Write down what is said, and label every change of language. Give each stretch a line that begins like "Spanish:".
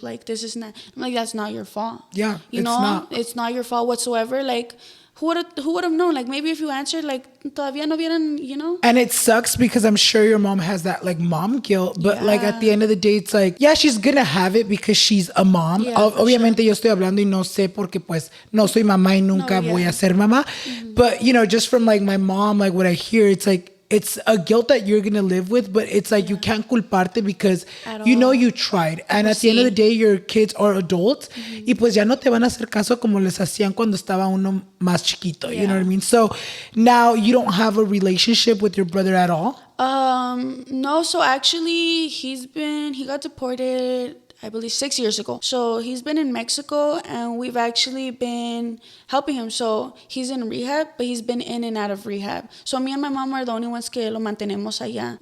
English: Like, this is not, I'm like, that's not your fault. Yeah, It's not your fault whatsoever. Like, who would have known? Like, maybe if you answered, like,
Spanish: todavía no vieran,
English: And it sucks because I'm sure your mom has that, like, mom guilt. But, like, at the end of the day, it's like, yeah, she's gonna have it because she's a mom. Yeah,
Spanish: Obviamente, yo estoy hablando y no sé porque, pues, no soy mamá y nunca voy a ser mamá.
English: But, just from, like, my mom, like, what I hear, it's like, it's a guilt that you're going to live with, but it's like you can't culparte because you tried. And at the end of the day, your kids are adults
Spanish: y pues ya no te van a hacer caso como les hacían cuando estaba uno más chiquito.
English: You know what I mean? So now you don't have a relationship with your brother at all? No, so actually he got deported, I believe 6 years ago. So he's been in Mexico and we've actually been helping him. So he's in rehab, but he's been in and out of rehab. So me and my mom are the only ones
Spanish: que lo mantenemos allá.